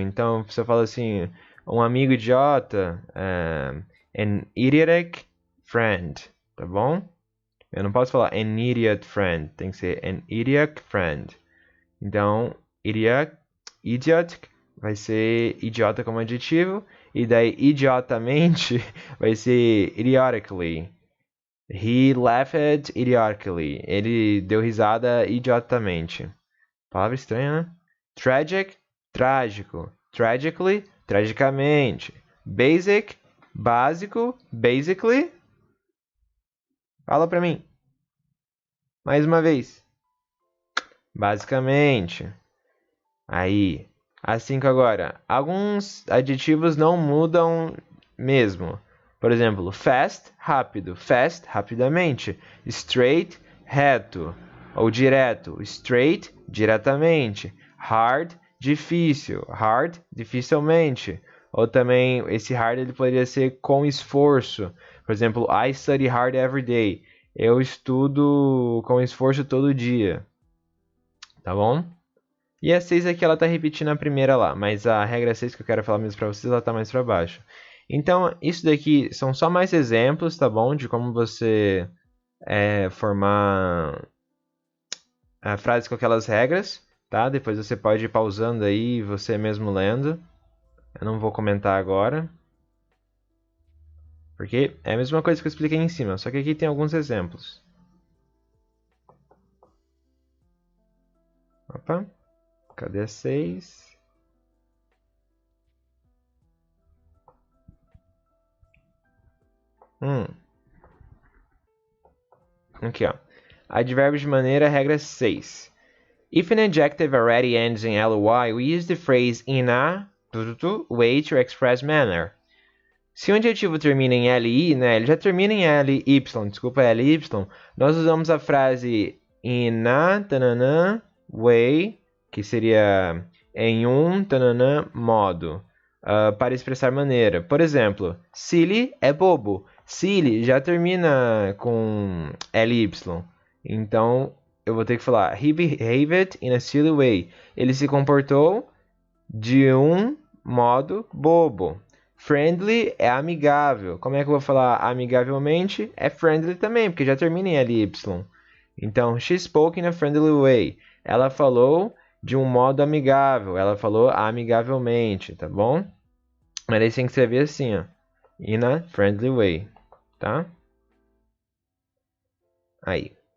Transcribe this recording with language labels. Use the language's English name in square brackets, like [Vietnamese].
[Portuguese] Então, se eu falo assim, um amigo idiota, [English] an idiotic friend, [Portuguese] tá bom? Eu não posso falar [English] an idiot friend, [Portuguese] tem que ser an idiot friend. Então, idiotic vai ser idiota como adjetivo, e daí idiotamente vai ser idiotically. [English] He laughed idiotically. [Portuguese] Ele deu risada idiotamente. Palavra estranha, né? Tragic, trágico. Tragically, tragicamente. Basic, básico. Basically. Fala pra mim. Mais uma vez. Basicamente. Aí. Assim que agora. Alguns adjetivos não mudam mesmo. Por exemplo, fast, rápido. Fast, rapidamente. Straight, reto. Ou direto. Straight, diretamente. Hard, difícil. Hard, dificilmente. Ou também, esse hard ele poderia ser com esforço. Por exemplo, [English] I study hard every day. [Portuguese] Eu estudo com esforço todo dia. Tá bom? E a 6 aqui ela tá repetindo a primeira lá, mas a regra 6 que eu quero falar mesmo para vocês, ela tá mais para baixo. Então, isso daqui são só mais exemplos, tá bom? De como você formar frases com aquelas regras, tá? Depois você pode ir pausando aí, você mesmo lendo. Eu não vou comentar agora. Porque é a mesma coisa que eu expliquei em cima, só que aqui tem alguns exemplos. Opa, cadê a 6? Aqui, ó. Advérbios de maneira, regra 6. [English] If an adjective already ends in ly, we use the phrase in a way to express manner. [Portuguese] Se um adjetivo termina em li, né, ele já termina em ly, desculpa, ly, nós usamos a frase [English] in a tanana, way, [Portuguese] que seria em um tanana, modo, para expressar maneira. Por exemplo, silly é bobo. Silly já termina com ly. Então, eu vou ter que falar [English] he behaved in a silly way. [Portuguese] Ele se comportou de um modo bobo. Friendly é amigável. Como é que eu vou falar amigavelmente? É friendly também, porque já termina em ly. Então, [English] she spoke in a friendly way. [Portuguese] Ela falou de um modo amigável. Ela falou amigavelmente, tá bom? Mas aí você tem que escrever assim, ó. [English] In a friendly way, [Portuguese] tá? Aí.